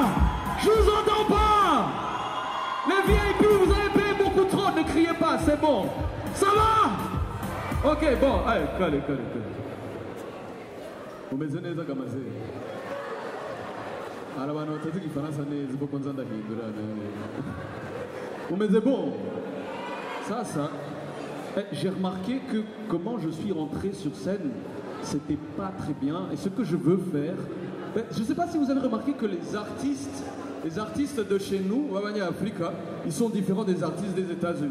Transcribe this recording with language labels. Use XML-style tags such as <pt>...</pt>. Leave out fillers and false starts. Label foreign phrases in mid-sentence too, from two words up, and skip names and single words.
<fr>Je vous entends pas. Les VIP, vous avez payé beaucoup trop, ne criez pas, c'est bon. Ça va? Ok, bon, allez, calme.</fr> <rw>Umeze neza kamaze. Arabantu batazi igifaransa neza kuko nza ndahindura. Umeze</rw> <fr>bon. Ça. J'ai remarqué que comment je suis rentré sur scène, c'était pas très bien. Et ce que je veux faire, je ne sais pas si vous avez remarqué que les artistes de chez nous, Wabanya Africa, ils sont différents des artistes des États-Unis.</fr>